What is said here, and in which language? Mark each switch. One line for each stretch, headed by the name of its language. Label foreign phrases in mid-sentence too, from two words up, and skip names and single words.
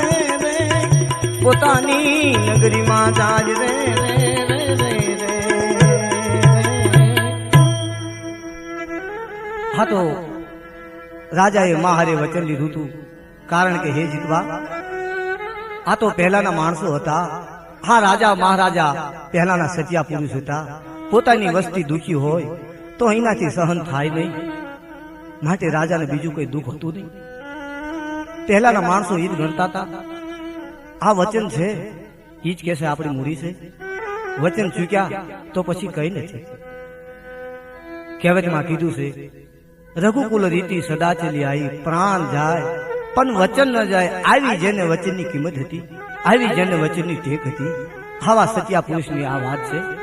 Gujarati: રે પોતાની નગરી માં જાજ રે રે રે રે હા તો રાજાએ મહારે વચન લીધું હતું કારણ કે હે જીતવા આ તો પહેલાના માણસો હતા હા રાજા મહારાજા પહેલાના સત્યા પુરુષ હતા પોતાની વસ્તી દુખી હોય તો એનાથી સહન થાય નહીં માટે રાજાને બીજું કોઈ દુઃખ હતું નહીં પહેલાના માણસો ઈ જ ગણતા હતા આ વચન છે ઈ જ કહેશે આપણી મૂડી છે વચન ચૂક્યા તો પછી કઈ નથી કહેવતમાં કીધું છે
Hindi: रघुकुल रीति सदा चली आई प्राण जाय
Gujarati: પણ વચન ન જાય આવી જેને વચનની કિંમત હતી આવી જેને વચનની ટેક હતી આવા સત્યા પુરુષની આ વાત છે